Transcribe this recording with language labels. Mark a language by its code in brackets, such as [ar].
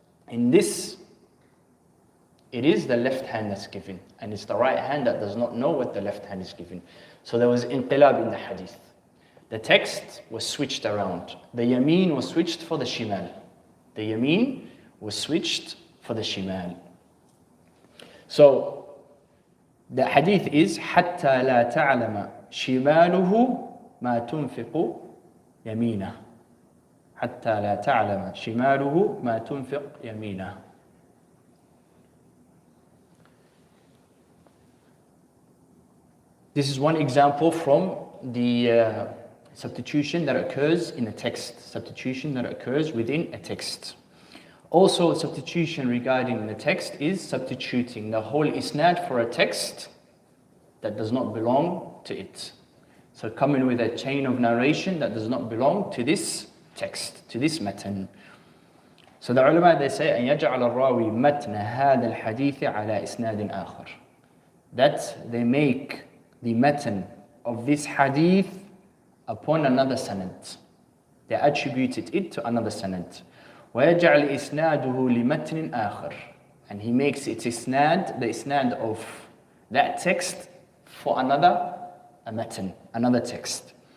[en] In this, it is the left hand that's given, and it's the right hand that does not know what the left hand is given. So there was inqilab in the hadith. The text was switched around. The yameen was switched for the shimal. The yameen was switched for the shimal. So the hadith is [ar] حتى لا تعلم شماله ما تنفق يمينه. حتى لا تعلم شماله ما تنفق يمينه. [en] This is one example from the substitution that occurs in a text, substitution that occurs within a text. Also, substitution regarding the text is substituting the whole isnad for a text that does not belong to it. So coming with a chain of narration that does not belong to this text, to this matan. So the ulama, they say, [ar] أن يجعل الراوي متن هذا الحديث على إسناد آخر. [en] That they make the matan of this hadith upon another sanad. They attributed it to another sanad. [ar] وَيَجْعَلْ إِسْنَادُهُ لِمَتْنٍ آخر. [en] And he makes it isnad, the isnad of that text for another matan, another text.